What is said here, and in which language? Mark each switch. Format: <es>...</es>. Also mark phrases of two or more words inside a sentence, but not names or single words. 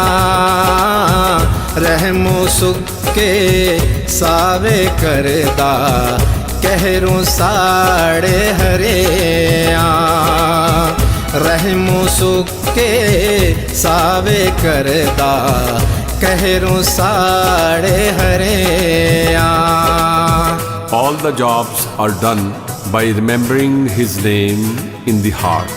<pa>ਰਹਿਮੋਂ ਸੁੱਕੇ ਸਾਵੇ ਕਰਦਾ ਕਹਿਰੋਂ ਸਾੜੇ ਹਰਿਆ ਰਹਿਮੋਂ ਸੁੱਕੇ ਸਾਵੇ ਕਰਦਾ ਕਹਿਰੋਂ ਸਾੜੇ ਹਰਿਆ।</pa> <en>All the jobs are done by remembering His name in the heart.</en>